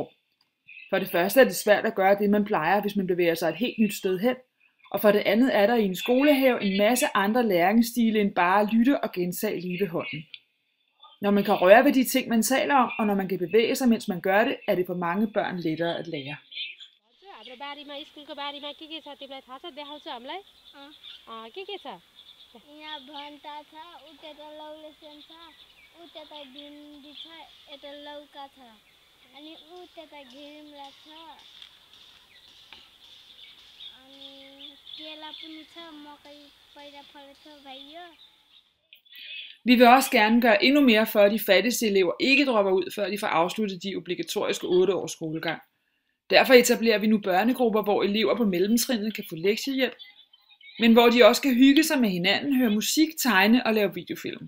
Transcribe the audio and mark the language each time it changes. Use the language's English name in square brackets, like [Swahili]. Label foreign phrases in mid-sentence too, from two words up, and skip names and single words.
[Danish] For det første er det svært at gøre det, man plejer, hvis man bevæger sig et helt nyt sted hen. Og for det andet er der i en skolehave en masse andre læringsstile end bare at lytte og gentage lige ved hånden. Når man kan røre ved de ting, man taler om, og når man kan bevæge sig, mens man gør det, er det for mange børn lettere at lære. [Nepali] हाम्रो बारीमा स्कुलको बारीमा के छ तिमीलाई थाहा छ देखाउँछु हामीलाई के छ यहाँ भन्टा छ उता लौलेसन छ उता भिन्डी छ यता लौका छ अनि उता घिर्मिला छ अनि केला पनि छ मकै पहिला फलेछ भाइयो. [Danish] Vi vil også gerne gøre endnu mere for, at de fattigste elever ikke dropper ud, før de får afsluttet de obligatoriske 8 års skolegang. Derfor etablerer vi nu børnegrupper, hvor elever på mellemtrinnet kan få lektiehjælp, men hvor de også kan hygge sig med hinanden, høre musik, tegne og lave videofilm.